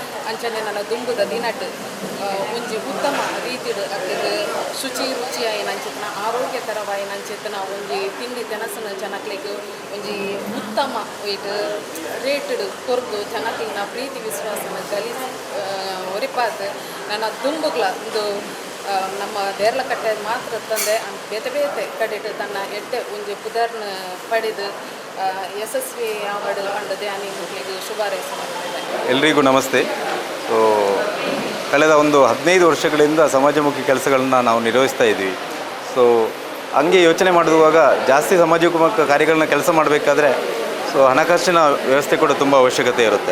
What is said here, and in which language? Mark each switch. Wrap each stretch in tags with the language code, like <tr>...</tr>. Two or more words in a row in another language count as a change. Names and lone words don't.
<tcy>ಅಂಚನೆ ನನ್ನ ದುಂಬುದ ದಿನಟ್ ಒಂಜಿ ಉತ್ತಮ ರೀತಿಡ್ ಅಕ್ಕದು ಶುಚಿ ರುಚಿಯಾಯಿ ನಂಚಿತ್ನ ಆರೋಗ್ಯಕರವಾಯಿ ನಂಚಿತ್ನ ಒಂಜಿ ತಿಂಡಿ ತಿನಸನ ಜನಕ್ಲಿಗೆ ಒಂಜಿ ಉತ್ತಮ ಒಯ್ಟ್ ರೇಟಡ್ ಕೊರ್ದು ಜನಕ್ಲಿನ ಪ್ರೀತಿ ವಿಶ್ವಾಸನ ಗಲಿಸಿ ಒರಿಪಾತ್ ನನ್ನ ದುಂಬುಗ್ಲ ಒಂದು ನಮ್ಮ ದೇರ್ಲಕಟ್ಟೆ ಮಾತ್ರ ತಂದೆ ಬೇತೆ ಬೇತೆ ಕಡೆಟ್ ತನ್ನ ಎಡ್ಡೆ ಒಂಜಿ ಪುದರ್ನ ಪಡೆದು ಯಶಸ್ವಿ ಅವಾರ್ಡ್ ಪಂಡದೆ ಅನಿಗೆ ಶುಭಾರೈಸ</tcy> <kn>ಎಲ್ರಿಗೂ ನಮಸ್ತೆ. ಸೊ ಕಳೆದ ಒಂದು 15 ವರ್ಷಗಳಿಂದ ಸಮಾಜಮುಖಿ ಕೆಲಸಗಳನ್ನ ನಾವು ನಿರ್ವಹಿಸ್ತಾ ಇದ್ವಿ. ಸೊ ಹಂಗೆ ಯೋಚನೆ ಮಾಡುವಾಗ ಜಾಸ್ತಿ ಸಮಾಜಮುಖಿ ಕಾರ್ಯಗಳನ್ನ ಕೆಲಸ ಮಾಡಬೇಕಾದ್ರೆ ಸೊ ಹಣಕಾಸಿನ ವ್ಯವಸ್ಥೆ ಕೂಡ ತುಂಬ ಅವಶ್ಯಕತೆ ಇರುತ್ತೆ.</kn>